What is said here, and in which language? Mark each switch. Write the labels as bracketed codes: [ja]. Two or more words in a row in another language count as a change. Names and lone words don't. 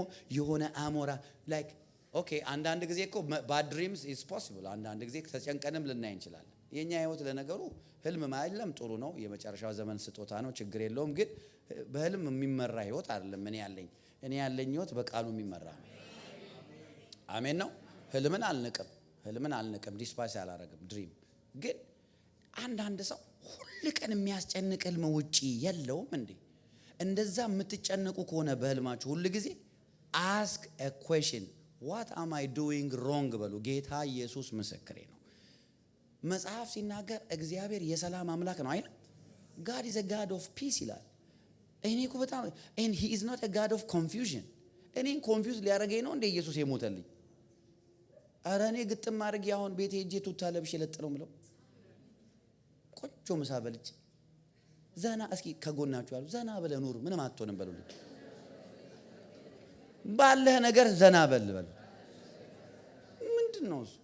[am] የሆነ አሞራ [en] like okay። [am] አንዳንድ ጊዜ እኮ [en] bad dreams is possible። [am] አንዳንድ ጊዜ ተጨንቀንም ልናይ እንችላለን። የኛ ህይወት ለነገሩ ህልም ማየለም ጥሩ ነው፣ የመጨረሻው ዘመን ስጦታ ነው፣ ችግር የለውም። ግን በህልም የሚመራ ህይወት አይደለም እኔ ያለኝ ህይወት በቃሉ የሚመራ ነው። አሜን ነው። ህልምን አልንቅም፣ ዲስፓስ አላረግም። ድሪም ግን አንዳንድ ሰው ሁሉ ቀን የሚያስጨንቅ ህልም ውጪ የለውም እንዴ? እንደዛ የምትጨነቁ ከሆነ በህልማችሁ ሁሉ ጊዜ [en] ask a question, what am I doing wrong [am] በሉ። ጌታ ኢየሱስ ምስክሬ ነው። መጽሐፍ ሲናገር እግዚአብሔር የሰላም አምላክ ነው አይደል? [en] God is a God of peace [am] ይላል። እኔ እኮ በጣም [en] and he is not a God of confusion። [am] እኔን ኮንፊውዝ ሊያደርገኝ ነው እንደ ኢየሱስ የሞተልኝ። አረ እኔ ግጥም አድርጌ አሁን ቤቴ ሄጄ ቱታ ለብሼ ለጥለው ምለው ቆንጆ ምሳ በልቼ ዘና እስኪ ከጎናችሁ ያሉ ዘና ብለህ ኑር፣ ምንም አትሆንም በሉልኝ። ባለህ ነገር ዘና በል። ምንድነው እሱ?